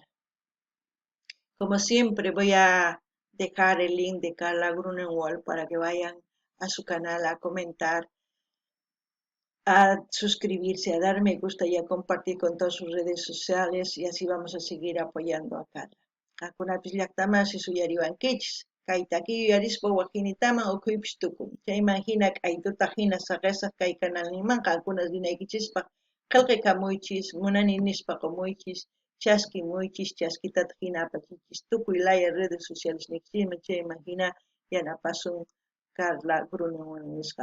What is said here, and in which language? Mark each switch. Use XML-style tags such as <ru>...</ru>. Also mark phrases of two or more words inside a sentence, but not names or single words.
<es>Como siempre voy a dejar el link de Carla Grunewald para que vayan a su canal a comentar, a suscribirse, a dar me gusta y a compartir con todas sus redes sociales y así vamos a seguir apoyando a Carla.</es> <qu>Qankunapis llaqtamansi suyariwankichis. Kayta yuyarispa waqinitaman ukhuypis tukun. Chayman hina k'aytuta hina saqisaq kay canalniman qankunas rinaykichispa qillqaykamuychis, munani nispa qumuychis, chasquimuychis, chasquitata hina apachichis, tukuy laya</qu> <es>redes sociales</es> <qu>nikchisman chayman hina yanapasun Carla Grunewald nisqata.</qu>